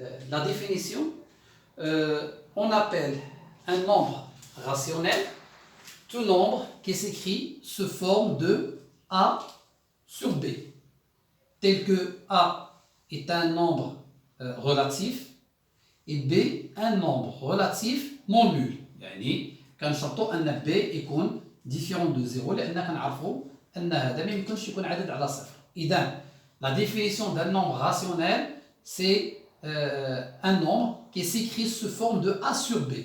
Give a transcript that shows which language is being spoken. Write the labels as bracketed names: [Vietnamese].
[French] La définition, on appelle un nombre rationnel tout nombre qui s'écrit sous forme de A sur B, tel que A est un nombre relatif et B un nombre relatif non nul. [Arabic] يعني كنشرطوا ان B يكون [French] ديفيرون دو زيرو [Arabic] لان كنعرفوا ان هذا ما يمكنش يكون عدد على صفر. اذا [French] la définition d'un nombre rationnel c'est un nombre qui s'écrit sous forme de A sur B.